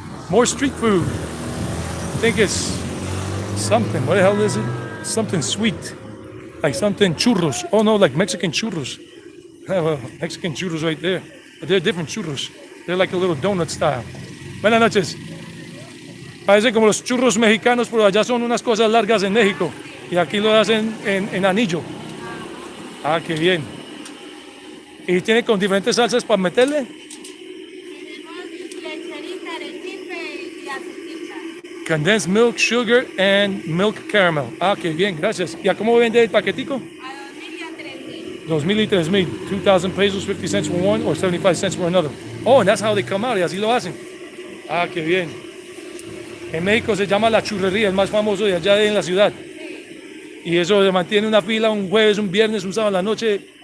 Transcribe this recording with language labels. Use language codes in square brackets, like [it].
[en] More street food. I think it's something, what the hell is it? Something sweet, like something churros. Oh no, like Mexican churros. Mexican churros right there, but they're different churros. They're like a little donut style. [es] Buenas noches. Parece como los churros mexicanos, pero allá son unas cosas largas en México. Y aquí lo hacen en anillo. Ah, qué bien. ¿Y tiene con diferentes salsas para meterle? Tenemos lecherita, arequipe y azuquita. [en] Condensed milk, sugar, and milk caramel. [es] Ah, qué bien, gracias. ¿Y a cómo vende el paquetico? A 2000 y a 3000. 2,000 y 3,000. [en] 2,000 pesos, 50 cents for one or 75 cents for another. Oh, and that's how they come out. [es] Y así lo hacen. Ah, qué bien. En México se llama la churrería, el más famoso de allá en la ciudad. Y eso se mantiene una fila un jueves, un viernes, un sábado en la noche.